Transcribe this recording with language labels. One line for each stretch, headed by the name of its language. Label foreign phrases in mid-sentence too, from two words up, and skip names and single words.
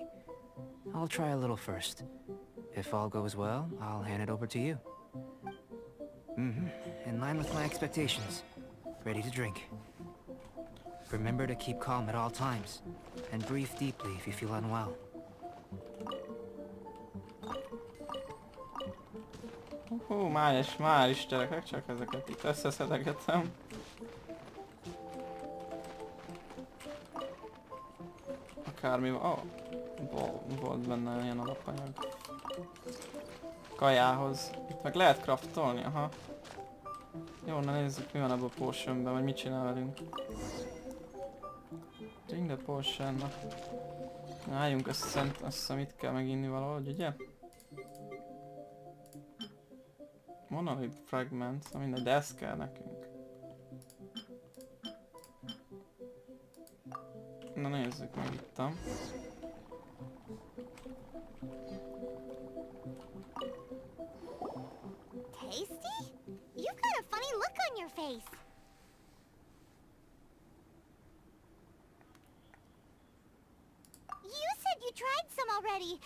English: I'll try a little first. If all goes well, I'll hand it over to you. In line with my expectations. Ready to drink. Remember to keep calm at all times, and breathe deeply if you feel unwell.
Hungarian: Már is gyerekek, csak ezeket itt összeszedegetem. Akármi van, volt benne ilyen alapanyag. Kajához. Itt meg lehet craftolni, aha. Jó, na nézzük mi van abban a potionben, vagy mit csinál velünk.
English: Drink the potion,
Hungarian: na. Álljunk össze, azt hiszem itt kell meginni valahogy, ugye?
English: Monolith fragment,
Hungarian: na mindegy, de ez kell nekünk. Na nézzük meg ittam.
English: Tasty? You've got a funny look on your face. You said you tried some already.